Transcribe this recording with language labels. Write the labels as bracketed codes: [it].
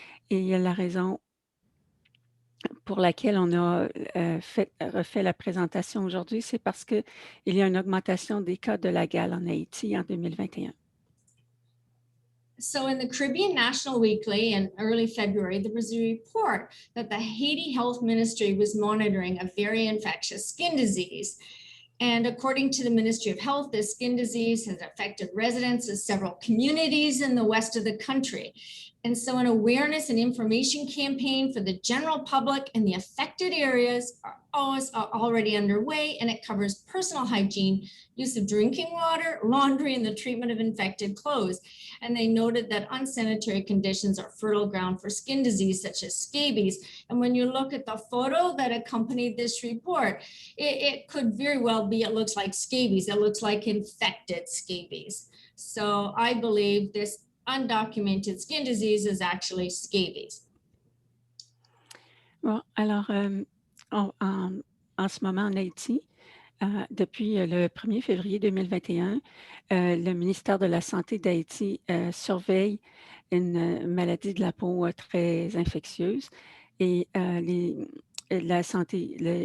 [fr] Et la raison pour laquelle on a refait la présentation aujourd'hui, c'est parce qu'il y a une augmentation des cas de la gale en Haïti en 2021. [en] So in the Caribbean National Weekly in early February, there was a report that the Haiti Health Ministry was monitoring a very infectious skin disease. And according to the Ministry of Health, this skin disease has affected residents of several communities in the west of the country. And so an awareness and information campaign for the general public in the affected areas are already underway, and it covers personal hygiene, use of drinking water, laundry, and the treatment of infected clothes. And they noted that unsanitary conditions are fertile ground for skin disease such as scabies. And when you look at the photo that accompanied this report, it could very well be, it looks like scabies. It looks like infected scabies. So I believe this undocumented skin disease is actually scabies. [fr] Bon, alors, en ce moment en Haïti, depuis le 1er février 2021, le ministère de la Santé d'Haïti surveille une maladie de la peau très infectieuse et la santé,